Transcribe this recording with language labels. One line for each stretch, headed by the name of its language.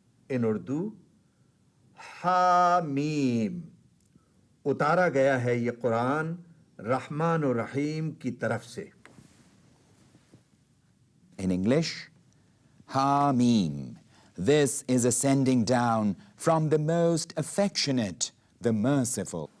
English: In Urdu, हामीम.
Urdu: उतारा गया है ये कुरान रहमान और रहीम की तरफ से.
English: In English, Hamim. This is a sending down from the most affectionate, the merciful.